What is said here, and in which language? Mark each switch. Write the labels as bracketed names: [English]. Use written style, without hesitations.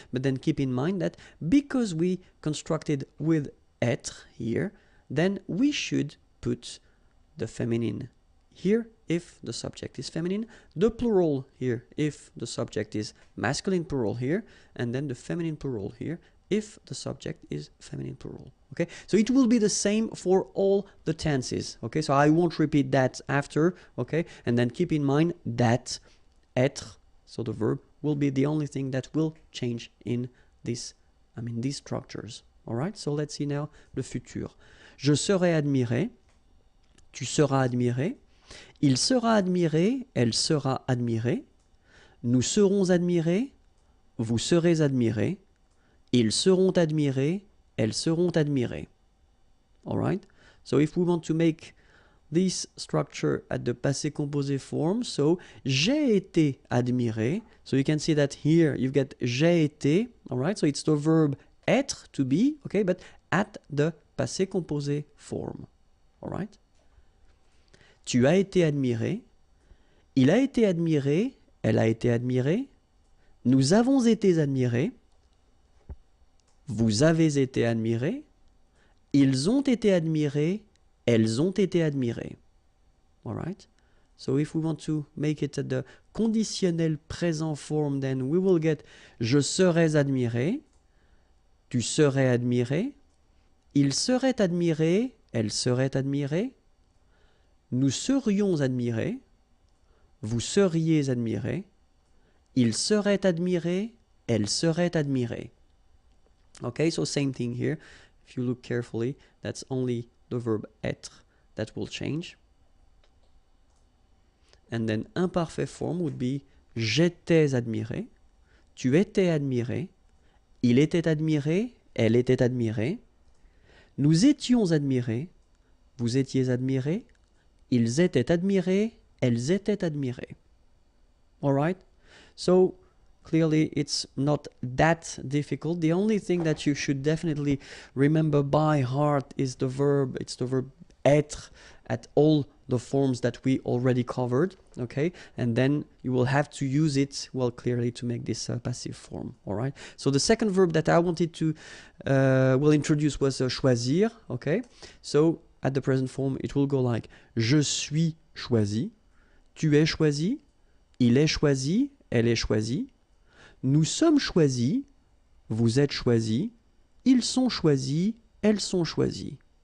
[English] But then keep in mind that because we constructed with être here, then we should put the feminine here if the subject is feminine, the plural here if the subject is masculine plural here, and then the feminine plural here if the subject is feminine plural, okay? So it will be the same for all the tenses, okay? So I won't repeat that after, okay? And then keep in mind that être, so the verb, will be the only thing that will change in this, these structures, all right? So let's see now le futur. [French] Je serai admiré, tu seras admiré, il sera admiré, elle sera admirée, nous serons admirés, vous serez admirés, ils seront admirés, elles seront admirées. [English] All right? So if we want to make this structure at the passé composé form, so [French] j'ai été admiré. [English] So you can see that here you've got [French] j'ai été, [English] all right? So it's the verb être, to be, okay? But at the passé composé form, all right? [French] Tu as été admiré, il a été admiré, elle a été admirée, nous avons été admirés, vous avez été admirés, ils ont été admirés, elles ont été admirées. [English] All right? So if we want to make it at the conditionnel présent form, then we will get [French] je serais admiré, tu serais admiré, Il serait admiré, elle serait admirée. Nous serions admirés. Vous seriez admiré. Il serait admiré, elle serait admirée. [English] Okay, so same thing here. If you look carefully, that's only the verb être that will change. And then imperfect form would be [French] j'étais admiré, tu étais admiré, il était admiré, elle était admirée, nous étions admirés, vous étiez admirés, ils étaient admirés, elles étaient admirées. [English] Alright? So clearly it's not that difficult. The only thing that you should definitely remember by heart is the verb. It's the verb être at all the forms that we already covered, okay? And then you will have to use it, well, clearly to make this passive form, all right? So the second verb that I wanted to introduce was choisir, okay? So at the present form, it will go like [French] je suis choisi, tu es choisi, il est choisi, elle est choisie, nous sommes choisis, vous êtes choisis, ils sont choisis, elles sont choisies.